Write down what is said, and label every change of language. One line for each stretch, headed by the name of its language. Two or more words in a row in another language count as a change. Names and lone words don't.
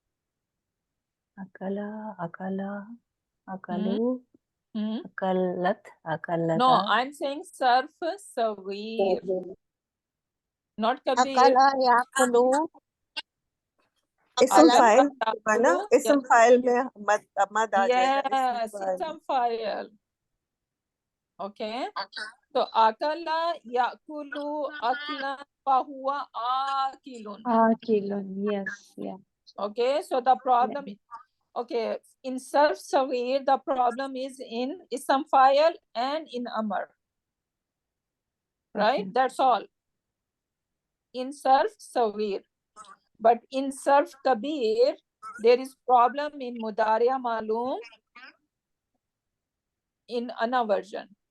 Arabic: أكل، أكلوا، أكلت، أكلتا.
English: No, I'm saying
Arabic: صرف صغير.
English: Not Kabir.
Arabic: أكل يأكل. اسم فاعل، اسم فاعل
Hindi: में मद आ जाएगा.
English: Yes,
Arabic: اسم فاعل.
English: Okay.
Arabic: So أكل يأكل أكلا فهو آكل. Akilun,
English: yes, yeah. Okay, so the problem, okay, in
Arabic: صرف صغير,
English: the problem is in
Arabic: اسم فاعل
English: and in Amr. Right? That's all. In
Arabic: صرف صغير.
English: But in
Arabic: صرف كبير,
English: there is problem in
Arabic: مضارع معلوم
English: in Ana version.